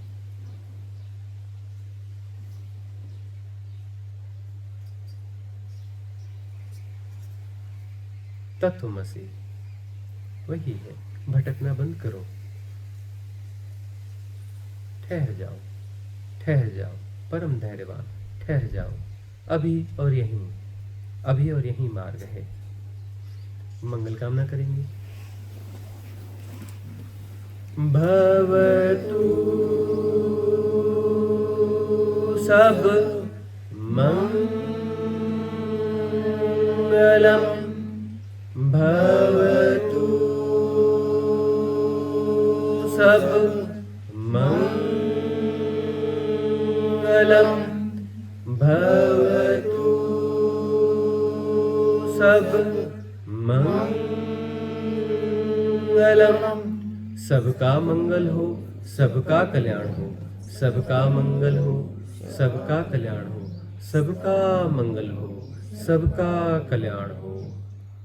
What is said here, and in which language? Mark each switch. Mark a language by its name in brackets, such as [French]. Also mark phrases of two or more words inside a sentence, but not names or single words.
[Hindi] तत्वमसि वही है। भटकना बंद करो, ठहर जाओ, ठहर जाओ, परम धैर्यवान, ठहर जाओ। अभी और यहीं, अभी और यहीं मार्ग है। मंगल कामना करेंगे। [Pali] भवतु सब मंगलम, भवतु सब मंगलम, भवतु सब मंगलम। [Hindi] सबका मंगल हो, सबका कल्याण हो, सबका मंगल हो, सबका कल्याण हो, सबका मंगल हो, सबका कल्याण हो।